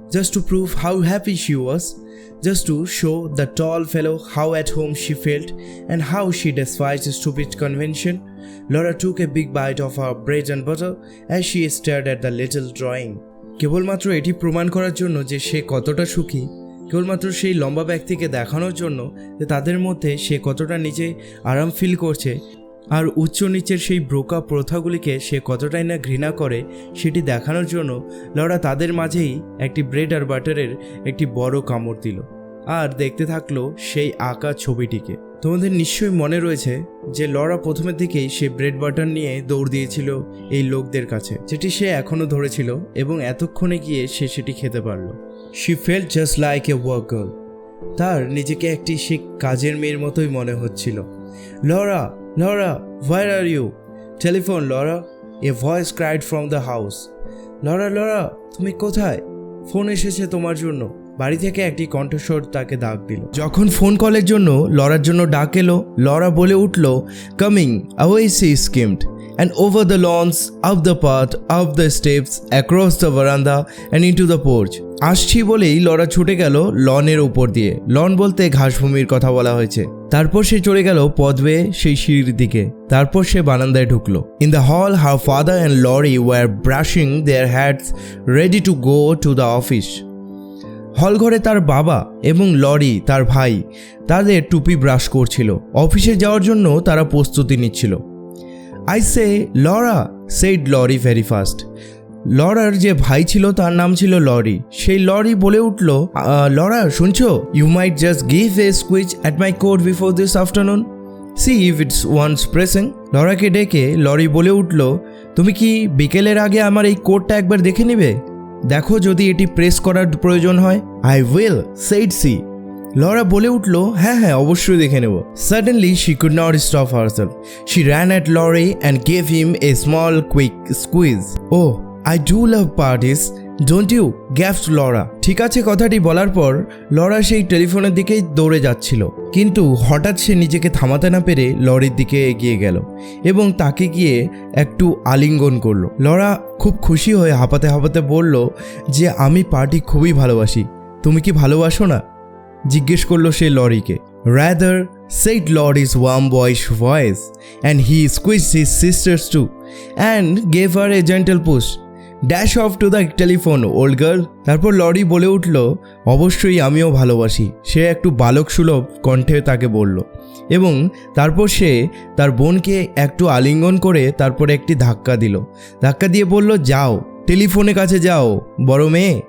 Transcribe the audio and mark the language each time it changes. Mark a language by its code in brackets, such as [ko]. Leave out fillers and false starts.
[en] Just to prove how happy she was, just to show the tall fellow how at home she felt and how she despised stupid convention, Laura took a big bite of her bread and butter as she stared at the little drawing. [bn] কেবলমাত্র এটি প্রমাণ করার জন্য যে সে কতটা সুখী, কেবলমাত্র সেই লম্বা ব্যক্তিকে দেখানোর জন্য যে তাদের মধ্যে সে কতটা নিজে আরাম ফিল করছে, আর উচ্চ নিচের সেই ব্রোকা প্রথাগুলিকে সে কতটাই না ঘৃণা করে, সেটি দেখানোর জন্য লরা তাদের মাঝেই একটি ব্রেড আর বাটারের একটি বড় কামড় দিল আর দেখতে থাকলো সেই আঁকা ছবিটিকে। তোমাদের নিশ্চয়ই মনে রয়েছে যে লরা প্রথমের দিকেই সে ব্রেড বাটার নিয়ে দৌড় দিয়েছিল এই লোকদের কাছে, যেটি সে এখনও ধরেছিল, এবং এতক্ষণে গিয়ে সে সেটি খেতে পারল। [en] She felt just like a work girl. [bn] তার নিজেকে একটি সে কাজের মেয়ের মতোই মনে হচ্ছিল। [en] Laura, Laura, where are you? Telephone, Laura. A voice cried from the house. [bn] Laura, তুমি কোথায়? ফোন এসেছে তোমার জন্য। বাড়ি থেকে একটি কণ্ঠস্বর তাকে ডাক দিল। যখন ফোন কলের জন্য লরার জন্য ডাক এলো, লরা বলে উঠল, coming, [en] away she skimmed, and over the lawns, up the path, up the steps, across the veranda, and into the porch. [bn] আসছি বলেই লরা ছুটে গেল লনের উপর দিয়ে। লন বলতে ঘাসভূমির কথা বলা হয়েছে। তারপর সে চলে গেল পথ বেয়ে সেই সিঁড়ির দিকে। তারপর সে বারান্দায় ঢুকলো। [en] In the hall her father and Laurie were brushing their hats ready to go to the office. [bn] হল ঘরে তার বাবা এবং লরি তার ভাই তাদের টুপি ব্রাশ করছিল। অফিসে যাওয়ার জন্য তারা প্রস্তুতি নিচ্ছিল। [en] I say Laura, said Laurie very fast. [bn] Lawler যে ভাই ছিল তার নাম ছিল লরি। সেই লরি বলে উঠল, লরা শুনছো, [en] You might just give a squiz at my coat before this afternoon, see if it's wants pressing. [bn] লরাকে ডেকে লরি বলে উঠল, তুমি কি বিকেলের আগে আমার এই কোটটা একবার দেখে নিবে? দেখো যদি এটি প্রেস করার প্রয়োজন হয়। [en] I will, said she. [bn] Laura বলে উঠল, হ্যাঁ অবশ্যই দেখে নেব। [en] Suddenly she could not stop herself. She ran at Lorry and gave him a small quick squeeze. Oh, I do love parties, don't you? gasped Laura. [bn] ঠিক আছে কথাটি বলার পর লরা সেই টেলিফোনের দিকেই দৌড়ে যাচ্ছিল, কিন্তু হঠাৎ সে নিজেকে থামাতে না পেরে লরির দিকে এগিয়ে গেল এবং তাকে গিয়ে একটু আলিঙ্গন করলো। লরা খুব খুশি হয়ে হাঁপাতে হাঁপাতে বলল যে আমি পার্টি খুবই ভালোবাসি। তুমি কি ভালোবাসো না? জিজ্ঞেস করলো সে লরিকে। [en] Rather, said Lorry's warm boyish voice, and he squeezed his sisters too and gave her a gentle push. Dash off to the telephone, old girl. [bn] তারপর লরি বলে উঠল, অবশ্যই আমিও ভালোবাসি। সে একটু বালক সুলভ কণ্ঠে তাকে বলল এবং তারপর সে তার বোনকে একটু আলিঙ্গন করে তারপর একটি ধাক্কা দিল। ধাক্কা দিয়ে বলল, যাও টেলিফোনের কাছে যাও বড় মেয়ে।